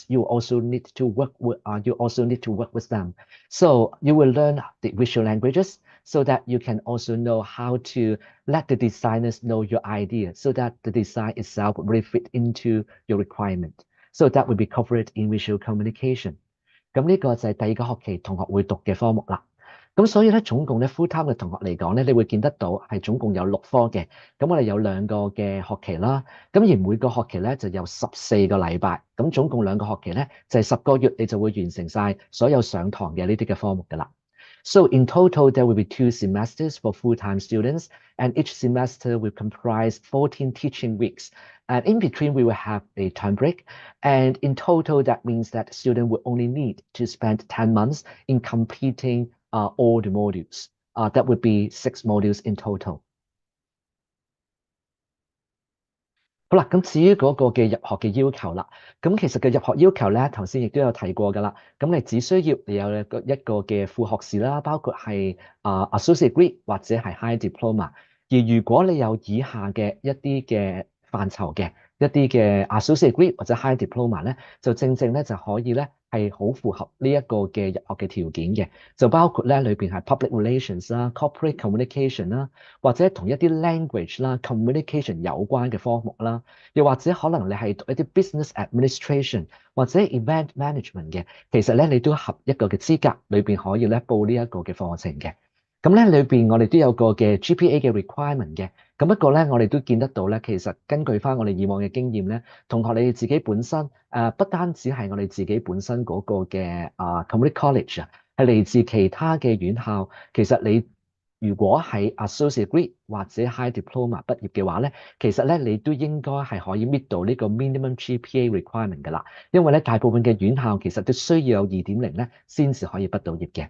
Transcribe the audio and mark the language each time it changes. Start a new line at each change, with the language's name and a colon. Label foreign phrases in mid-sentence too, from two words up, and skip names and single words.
English: You also need to work with them. So you will learn the visual languages so that you can also know how to let the designers know your idea so that the design itself will really fit into your requirement. So that will be covered in visual communication.
Cantonese: 咁呢個就係第二個學期同學會讀嘅科目啦。咁所以咧，總共咧
English: full time
Cantonese: 嘅同學嚟講咧，你會見得到係總共有6科嘅。咁我哋有2個嘅學期啦。咁而每個學期咧就有14個禮拜。咁總共2個學期咧就係10個月，你就會完成晒所有上堂嘅呢啲嘅科目㗎啦。
English: So in total, there will be 2 semesters for full-time students, and each semester will comprise 14 teaching weeks. And in between, we will have a term break. And in total, that means that students will only need to spend 10 months in completing all the modules. That would be 6 modules in total.
Cantonese: 好啦，咁至於嗰個嘅入學嘅要求啦，咁其實嘅入學要求咧，頭先亦都有提過㗎啦。咁你只需要你有一個嘅副學士啦，包括係
English: associate degree
Cantonese: 或者係
English: high diploma。
Cantonese: 而如果你有以下嘅一啲嘅範疇嘅一啲嘅
English: associate degree
Cantonese: 或者
English: high diploma
Cantonese: 咧，就正正咧就可以咧係好符合呢一個嘅入學嘅條件嘅，就包括咧裏邊係
English: public relations
Cantonese: 啦、
English: corporate communication
Cantonese: 啦，或者同一啲 language 啦、communication 有關嘅科目啦，又或者可能你係讀一啲
English: business administration
Cantonese: 或者
English: event management
Cantonese: 嘅，其實咧你都合一個嘅資格，裏邊可以咧報呢一個嘅課程嘅。咁咧裏邊我哋都有個嘅 GPA 嘅 requirement 嘅，咁不過咧我哋都見得到咧，其實根據翻我哋以往嘅經驗咧，同學你哋自己本身不單止係我哋自己本身嗰個嘅
English: community college
Cantonese: 啊，係嚟自其他嘅院校，其實你如果喺
English: associate degree
Cantonese: 或者
English: high diploma
Cantonese: 畢業嘅話咧，其實咧你都應該係可以 meet 到呢個
English: minimum GPA requirement
Cantonese: 㗎啦，因為咧大部分嘅院校其實都需要有2.0咧先至可以畢到業嘅。